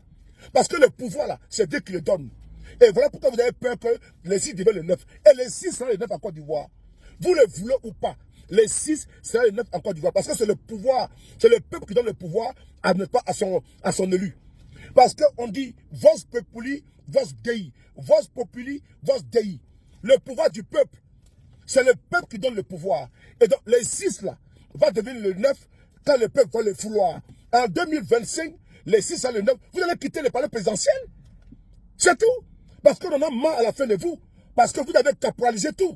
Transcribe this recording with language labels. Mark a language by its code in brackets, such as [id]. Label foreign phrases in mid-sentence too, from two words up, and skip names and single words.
[fr] Parce que le pouvoir, là, c'est Dieu qui le donne. Et voilà pourquoi vous avez peur que les 6 deviennent le 9. Et les 6 seront les 9 en Côte d'Ivoire. Vous le voulez ou pas, les 6 seront les 9 en Côte d'Ivoire. Parce que c'est le pouvoir, c'est le peuple qui donne le pouvoir à son élu. Parce qu'on dit [la] vos populi, vos dei. Vos populi, vos dei. [fr] Le pouvoir du peuple, c'est le peuple qui donne le pouvoir. Et donc les 6 là, va devenir le 9 quand le peuple va le vouloir. En 2025, les 6 à le 9, vous allez quitter le palais présidentiel. C'est tout. Parce qu'on en a marre à la fin de vous. Parce que vous avez caporalisé tout.